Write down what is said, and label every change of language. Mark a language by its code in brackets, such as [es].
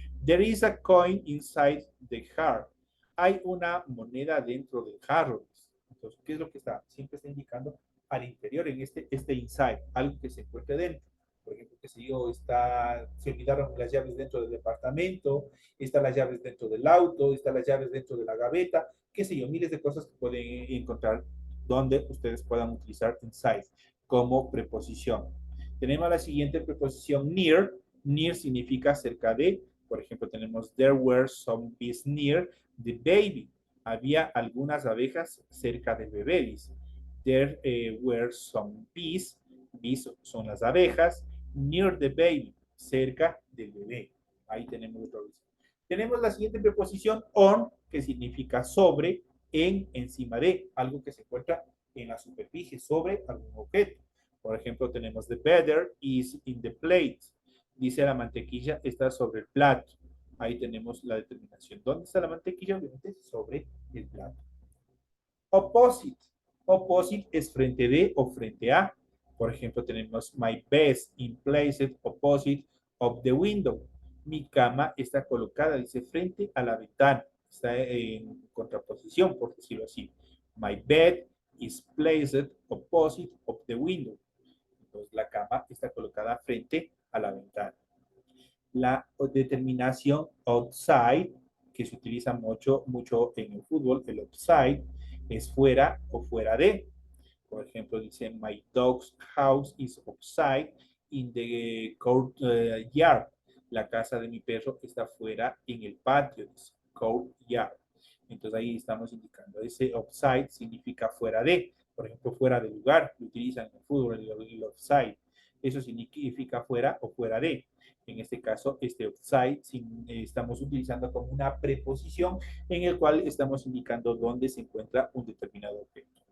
[en] There is a coin inside the jar. [es] Hay una moneda dentro del jarro. Entonces, ¿qué es lo que está? Siempre está indicando al interior en este inside, algo que se encuentre dentro. Por ejemplo, que si yo se olvidaron las llaves dentro del departamento, están las llaves dentro del auto, están las llaves dentro de la gaveta, qué sé yo, miles de cosas que pueden encontrar donde ustedes puedan utilizar inside como preposición. Tenemos la siguiente preposición near. Near significa cerca de. Por ejemplo, tenemos [en] there were some bees near the baby. [es] Había algunas abejas cerca del bebé, dice. [en] There were some bees. Bees [es] son las abejas. [en] Near the baby, [es] cerca del bebé. Ahí tenemos otra vez. Tenemos la siguiente preposición on, que significa sobre, en, encima de, algo que se encuentra en la superficie, sobre algún objeto. Por ejemplo, tenemos [en] the butter is in the plate. [es] Dice la mantequilla está sobre el plato. Ahí tenemos la determinación. ¿Dónde está la mantequilla? Obviamente sobre el plato. Opposite. Opposite es frente de o frente a. Por ejemplo, tenemos [en] my bed in placed opposite of the window. [es] Mi cama está colocada, dice, frente a la ventana. Está en contraposición, por decirlo así. [en] My bed is placed opposite of the window. [es] Entonces, la cama está colocada frente a la ventana. La determinación outside, que se utiliza mucho en el fútbol, el outside, es fuera o fuera de. Por ejemplo, dice, [en] my dog's house is outside in the courtyard. [es] La casa de mi perro está fuera en el patio, dice, courtyard. Entonces ahí estamos indicando, ese outside significa fuera de, por ejemplo, fuera de lugar, lo utilizan en el fútbol, el offside. Eso significa fuera o fuera de. En este caso, este outside estamos utilizando como una preposición en el cual estamos indicando dónde se encuentra un determinado objeto.